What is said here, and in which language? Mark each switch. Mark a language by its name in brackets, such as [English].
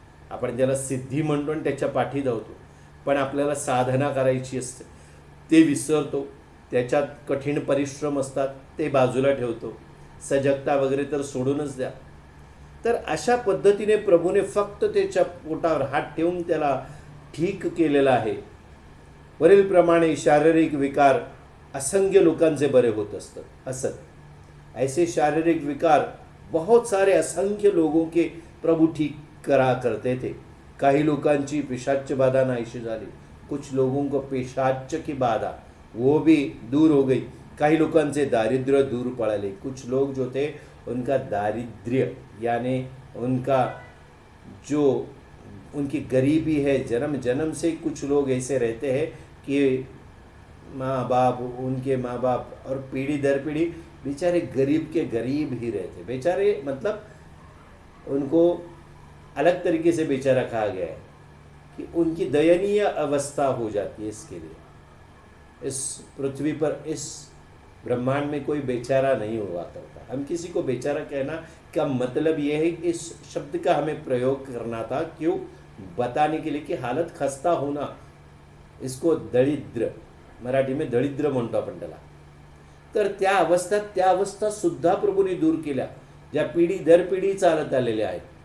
[Marathi] आपण ज्याला सिद्धी म्हणतो आणि त्याच्या पाठी धावतो, पण आपल्याला साधना करायची असते ते विसरतो, त्याच्यात कठीण परिश्रम असतात ते बाजूला ठेवतो, सजगता वगैरे तर सोडूनच द्या। तर अशा पद्धतीने प्रभूने फक्त त्याच्या पोटावर हात ठेवून त्याला ठीक केलेला आहे। वरीलप्रमाणे शारीरिक विकार असंख्य लोकांचे बरे होत असत। [Hindi] ऐसे शारीरिक विकार बहुत सारे असंख्य लोगों के प्रभु ठीक करा करते थे। [Marathi] काही लोकांची पिशाच्च बाधा नाहीशी झाली, [Hindi] कुछ लोगों को पिशाच्च की बाधा वो भी दूर हो गई, [Marathi] काही लोकांचे दारिद्र्य दूर पड़ले, [Hindi] कुछ लोग जो थे उनका दारिद्र्य यानी उनका जो उनकी गरीबी है, जन्म जन्म से कुछ लोग ऐसे रहते हैं कि माँ बाप, उनके माँ बाप और पीढ़ी दर पीढ़ी बेचारे गरीब के गरीब ही रहते, बेचारे मतलब उनको अलग तरीके से बेचारा कहा गया है कि उनकी दयनीय अवस्था हो जाती है। इसके लिए इस पृथ्वी पर, इस ब्रह्मांड में कोई बेचारा नहीं हुआ करता। हम किसी को बेचारा कहना का मतलब यह है कि इस शब्द का हमें प्रयोग करना था, क्यों? बताने के लिए कि हालत खस्ता होना, इसको दरिद्र, मराठी में [Marathi] दरिद्र म्हणतो आपण त्याला। तर त्या अवस्था सुद्धा प्रभूने दूर केल्या, ज्या पिढी दर पिढी चालत आलेल्या आहेत।